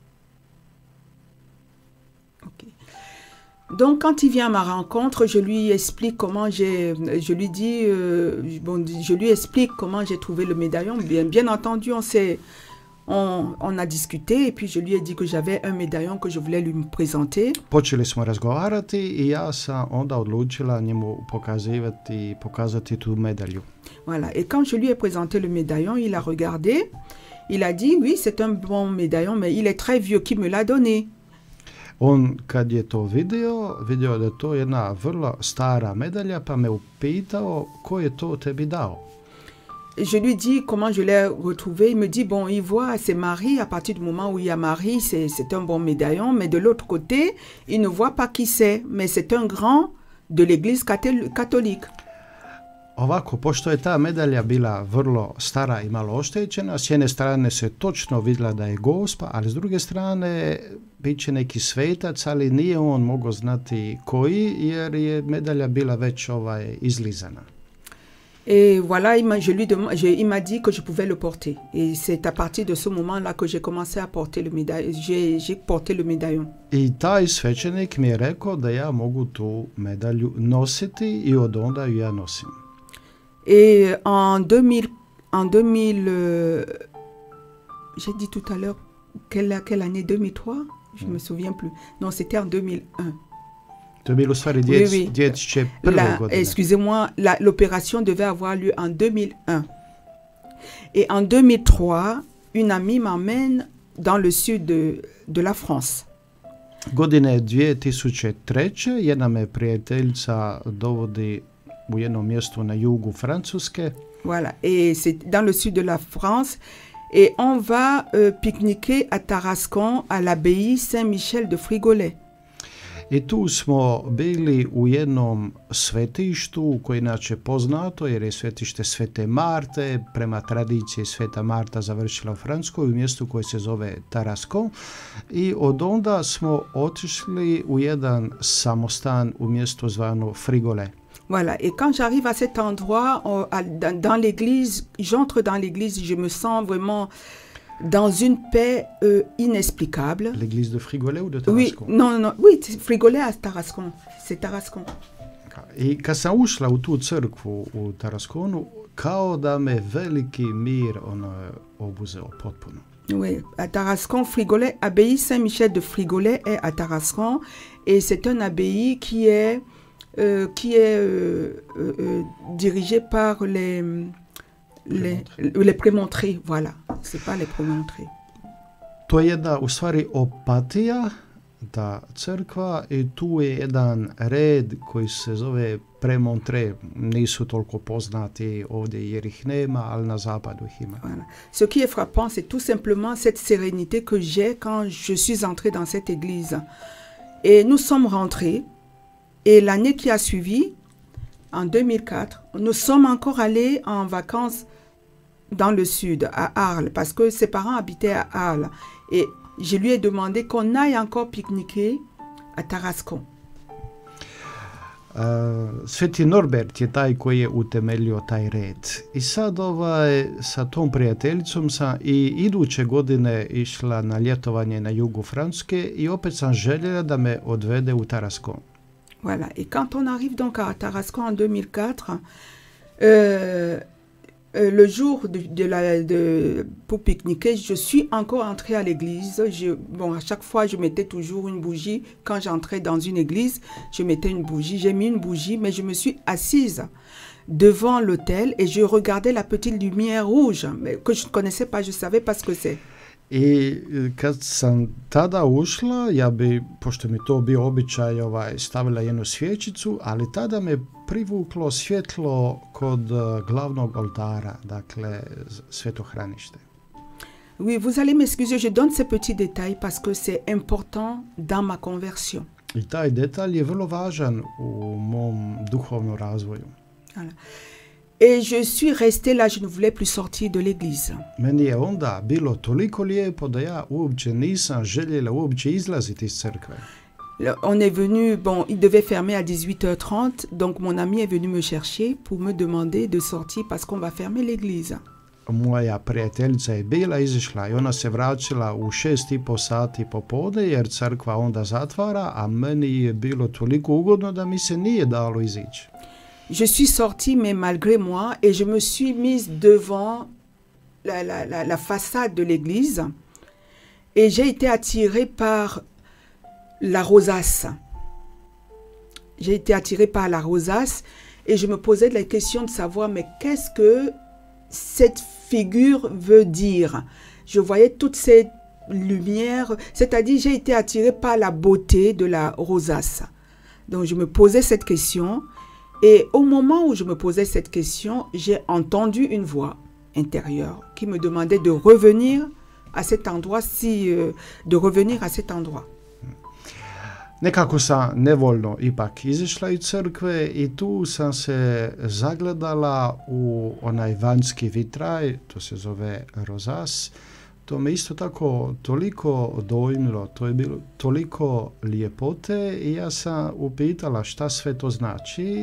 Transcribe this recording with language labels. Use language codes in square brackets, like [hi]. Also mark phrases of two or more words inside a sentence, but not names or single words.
[fr] Okay. Donc, quand il vient à ma rencontre, je lui explique comment je lui explique comment j'ai trouvé le médaillon. Bien entendu, on a discuté et puis je lui ai dit que j'avais un médaillon que je voulais lui présenter. [hr] Počeli smo razgovarati i ja sam onda odlučila njemu pokazati tu medalju. [fr] Voilà, et quand je lui ai présenté le médaillon, il a regardé, il a dit oui, c'est un bon médaillon, mais il est très vieux, qui me l'a donné? [hr] On kad je to vidio da je to jedna vrlo stara medalja, pa me upitao ko je to tebi dao. [fr] Je lui dis comment je l'ai retrouvé. Il me dit, bon, il voit c'est Marie. À partir du moment où il y a Marie, c'est un bon médaillon. Mais de l'autre côté, il ne voit pas qui c'est. Mais c'est un grand de l'église catholique. [hr] Ovako, pošto je ta medalja bila vrlo stara i malo oštećena, s jedne strane se točno vidjela da je Gospa, ali s druge strane bit će neki svetac, ali nije on mogao znati koji, jer je medalja bila već izlizana. [fr] Et voilà, il m'a dit que je pouvais le porter. Et c'est à partir de ce moment-là que j'ai commencé à porter le médaillon. J'ai porté le médaillon. [hr] I taj svećenik mi je rekao da ja mogu tu medalju nositi i od onda ju ja nosim. [fr] Et en 2000 j'ai dit tout à l'heure, quelle année, 2003? Je ne me souviens plus. Non, c'était en 2001. [hr] To je bilo u stvari 2001. [fr] Excusez-moi, l'opération devait avoir lieu en 2001. Et en 2003, une amie m'emmène dans le sud de la France. [hr] Godine 2003. Jedna me prijateljica dovodi u jedno mjesto na jugu Francuske. [fr] Voilà, et c'est dans le sud de la France. Et on va pique-niquer à Tarascon, à l'abbaye Saint-Michel de Frigolet. [hr] I tu smo bili u jednom svetištu koje inače poznato jer je svetište Svete Marte, prema tradiciji Sveta Marta završila u Francuskoj, u mjestu koje se zove Tarascon, i od onda smo otišli u jedan samostan u mjestu zvano Frigolet. [fr] Voilà, et quand j'arrive à cet endroit, dans l'église, j'entre dans l'église, je me sens vraiment dans une paix inexplicable. L'église de Frigolet ou de Tarascon? Oui, Frigolet à Tarascon, c'est Tarascon. [hr] I kad sam ušla u tu crkvu u Tarasconu, kao da me veliki mir obuzeo potpuno. [fr] Oui, à Tarascon, Frigolet, abbaye Saint-Michel de Frigolet est à Tarascon, et c'est une abbaye qui est dirigée par les prémontrés, voilà. C'est pas les prémontrés. [hr] To je jedna u stvari opatija, ta crkva, i tu je jedan red koji se zove prémontrés. Nisu toliko poznati ovdje jer ih nema, ali na zapadu ih ima. [fr] Voilà. Ce qui est frappant, c'est tout simplement cette sérénité que j'ai quand je suis entrée dans cette église. Et nous sommes rentrés, et l'année qui a suivi, en 2004, nous sommes encore allés en vacances dans le sud, à Arles, parce que ses parents habitaient à Arles. Et je lui ai demandé qu'on aille encore pique-niquer à Tarascon. [hr] Sveti Norbert je taj koji je utemeljio taj red. I sad sa tom prijateljicom sam i iduće godine išla na ljetovanje na jugu Francuske i opet sam željela da me odvede u Tarascon. [fr] Voilà, et quand on arrive donc à Tarascon en 2004, le jour pour pique-niquer, je suis encore entrée à l'église. À chaque fois, je mettais toujours une bougie. Quand j'entrais dans une église, je mettais une bougie. J'ai mis une bougie, mais je me suis assise devant l'autel et je regardais la petite lumière rouge que je ne connaissais pas, je ne savais pas ce que c'est. [hr] I kad sam tada ušla, ja bi, pošto mi to bio običaj, stavila jednu svječicu, ali tada me privuklo svjetlo kod glavnog oltara, dakle svetohranište. [fr] Oui, vous allez m'excuser, je donne ces petits détails parce que c'est important dans ma conversion. [hr] I taj detalj je vrlo važan u mom duhovnom razvoju. [fr] Voilà. Et je suis restée là, je ne voulais plus sortir de l'église. [hr] Meni je onda bilo toliko lijepo da ja uopće nisam željela uopće izlaziti iz crkve. [fr] On est venu, il devait fermer à 18h30, donc mon ami est venu me chercher pour me demander de sortir parce qu'on va fermer l'église. [hr] Moja prijateljica je bila izišla i ona se vraćala u 6:30 sati popodne jer crkva onda zatvara, a meni je bilo toliko ugodno da mi se nije dalo izići. [fr] Je suis sortie, mais malgré moi, et je me suis mise devant la façade de l'église. Et j'ai été attirée par la rosace. J'ai été attirée par la rosace et je me posais la question de savoir, mais qu'est-ce que cette figure veut dire? Je voyais toutes ces lumières, c'est-à-dire j'ai été attirée par la beauté de la rosace. Donc je me posais cette question. Et au moment où je me posais cette question, j'ai entendu une voix intérieure qui me demandait de revenir à cet endroit, [hr] Nekako sam nevoljno ipak izišla iz crkve i tu sam se zagledala u onaj vanjski vitraj, to se zove rozas. To me isto tako toliko dojmilo, to je bilo toliko lijepote i ja sam upitala šta sve to znači.